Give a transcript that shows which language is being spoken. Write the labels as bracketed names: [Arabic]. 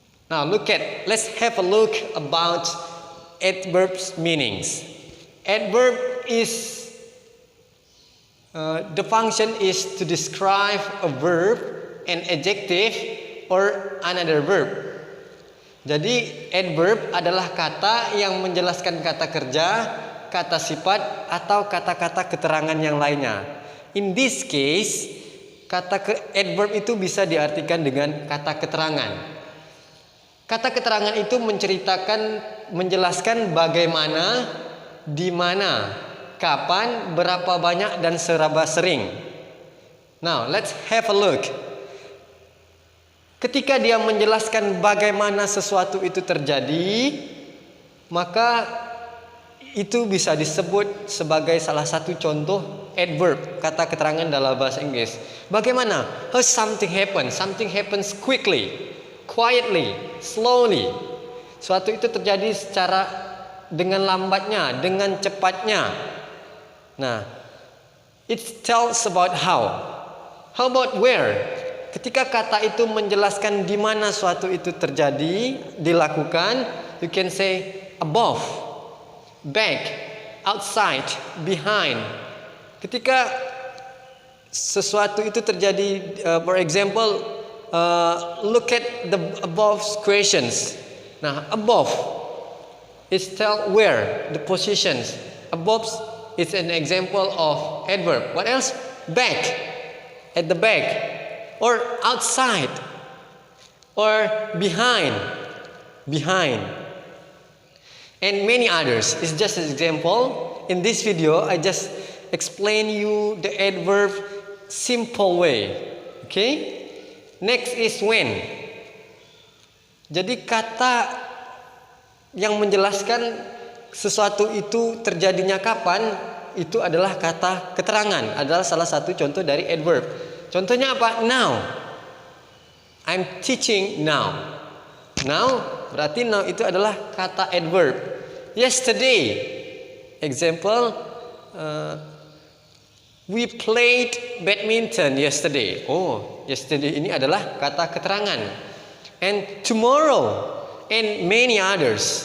[English] Now let's have a look about adverbs meanings. Adverb is the function is to describe a verb, an adjective, or another verb. [Indonesian] Jadi adverb adalah kata yang menjelaskan kata kerja, kata sifat, atau kata-kata keterangan yang lainnya. [English] In this case, [Indonesian] adverb itu bisa diartikan dengan kata keterangan. Kata keterangan itu menjelaskan bagaimana, di mana, kapan, berapa banyak, dan seberapa sering. [English] Now, let's have a look. [Indonesian] Ketika dia menjelaskan bagaimana sesuatu itu terjadi, maka itu bisa disebut sebagai salah satu contoh adverb, kata keterangan dalam bahasa Inggris. Bagaimana? [English] How something happens? Something happens quickly, quietly, slowly. [Indonesian] Suatu itu terjadi secara dengan lambatnya, dengan cepatnya. [English] Nah, it tells about how. How about where? [Indonesian] Ketika kata itu menjelaskan di mana suatu itu terjadi, dilakukan, [English] you can say above, back, outside, behind. [Indonesian] Ketika sesuatu itu terjadi, [English] for example, look at the above questions. Nah, above is tell where, the positions. Above is an example of adverb. What else? Back, at the back. Or outside, or behind, and many others. It's just an example. In this video, I just explain you the adverb simple way. Okay? Next is when. [Indonesian] Jadi kata yang menjelaskan sesuatu itu terjadinya kapan, itu adalah kata keterangan, adalah salah satu contoh dari adverb. Contohnya apa? Now. [English] I'm teaching now. Now [Indonesian] berarti [English] now [Indonesian] itu adalah kata [English] adverb. Yesterday. Example, we played badminton yesterday. [Indonesian] Oh, yesterday ini adalah kata keterangan. [English] And tomorrow and many others.